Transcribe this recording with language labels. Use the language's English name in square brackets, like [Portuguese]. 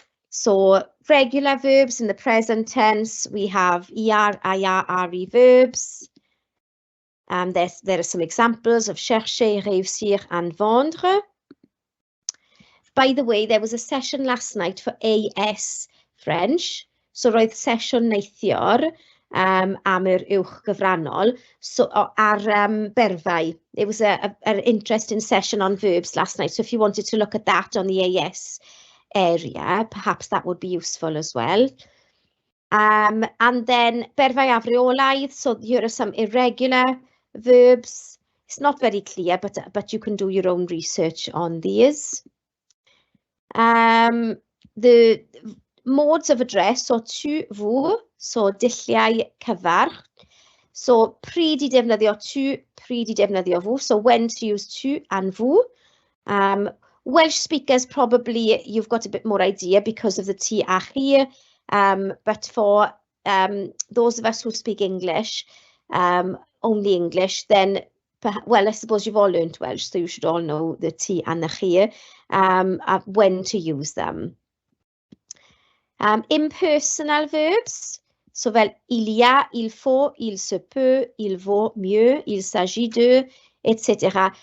[English] So regular verbs in the present tense, we have er, ir, re verbs. There are some examples of chercher, réussir, and vendre. By the way, there was a session last night for AS French. [Welsh] So roedd sesiwn neithiwr am yr uwch gyfrannol. So ar berfau, [English] it was an interesting session on verbs last night. So if you wanted to look at that on the AS area, perhaps that would be useful as well. And then [Welsh] berfau afreolaidd. [English] So here are some irregular verbs. It's not very clear, but you can do your own research on these. The modes of address, so tu, vous, [Welsh] so dulliau cyfarch. So pryd I defnyddio tu, pryd I defnyddio vous, [English] so when to use tu and vous. Welsh speakers, probably you've got a bit more idea because of the ti a chi, but for those of us who speak English, only English, then, well, I suppose you've all learnt Welsh, so you should all know the ti and the chi, when to use them. Impersonal verbs, so fel [French] il y a, il faut, il se peut, il vaut mieux, il s'agit de, [English] etc.